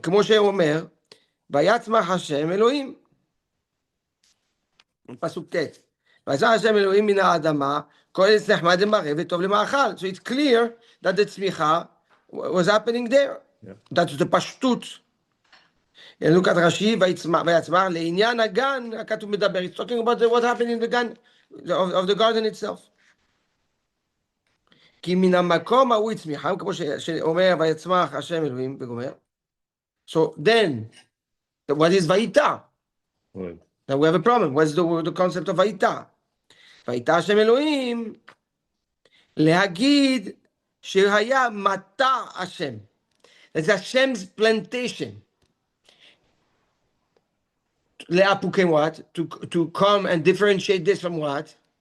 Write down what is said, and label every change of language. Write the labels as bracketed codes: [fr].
[he] כמו שאומר, ויצמח השם אלוהים. פסוק ט' ויצמח השם אלוהים מן האדמה, כל עץ נחמד למראה וטוב למאכל. [en] So it's clear that the tzmicha was happening there. Yeah. That's the פשטות. Look at Rashi, [he] ויצמח לעניין הגן, הכתוב מדבר. [en] It's talking about what happened in the Gan, of the garden itself. [he] כי מן המקום ההוא יצמיחם, כמו שאומר, ויצמח השם אלוהים, וגומר. [en] So then, what is vayita? Right. Now we have a problem. What's the concept of vayita? [he] vayita השם אלוהים, להגיד שהיה מטע השם. [en] It's Hashem's plantation. Le'apukim what? To come and differentiate this from what?